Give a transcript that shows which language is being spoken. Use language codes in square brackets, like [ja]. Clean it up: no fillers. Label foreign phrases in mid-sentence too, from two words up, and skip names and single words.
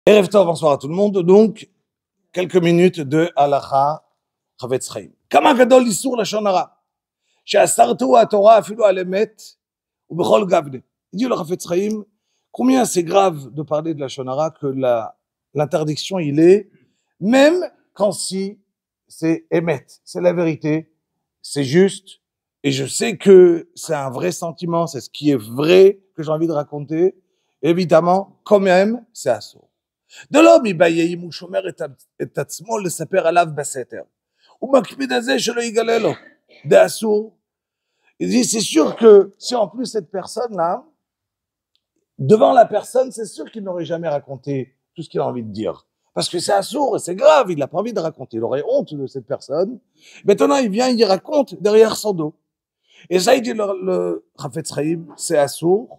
[he] ערב טוב, [fr] bonsoir à tout le monde. Donc, quelques minutes de Halacha Chavetz Chaim. [he] כמה גדול איסור לשון הרע, שאסרתו התורה אפילו על אמת ובכל גווני. [fr] Il dit le Chavetz Chaim, combien c'est grave de parler de [he] לשון הרע [fr] que l'interdiction il est, même quand si c'est emet, c'est la vérité, c'est juste, et je sais que c'est un vrai sentiment, c'est ce qui est vrai que j'ai envie de raconter. Évidemment, quand même, c'est assourd. De l'homme, [he] אם הוא שומר את עצמו לספר עליו בסתר. הוא מקפיד על זה שלא יגלה לו. דאסור. [fr] Il dit, c'est sûr que si en plus cette personne-là, devant la personne, c'est sûr qu'il n'aurait jamais raconté tout ce qu'il a envie de dire. Parce que c'est assourd et c'est grave, il n'a pas envie de raconter. Il aurait honte de cette personne. Maintenant, il vient, il raconte derrière son dos. Et ça, il dit le Chavetz Chaim, c'est assourd.